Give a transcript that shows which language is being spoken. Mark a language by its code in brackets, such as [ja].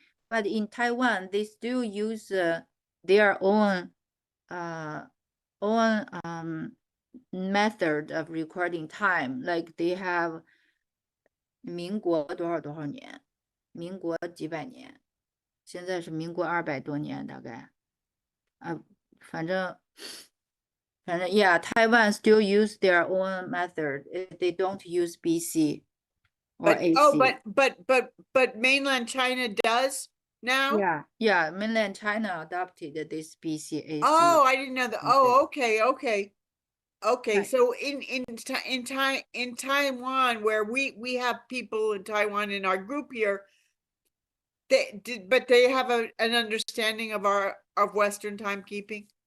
[en] But in Taiwan, they still use their own method of recording time. Like they have [zh] 民国多少年，民国几百年，现在是民国200多年大概，反正 [en] yeah, Taiwan still use their own method. They don't use BC or AC. But mainland China does now? Yeah, mainland China adopted this BC AC. Oh, I didn't know that. Oh, okay. Right. So in Taiwan, where we have people in Taiwan in our group here, but they have an understanding of Western timekeeping.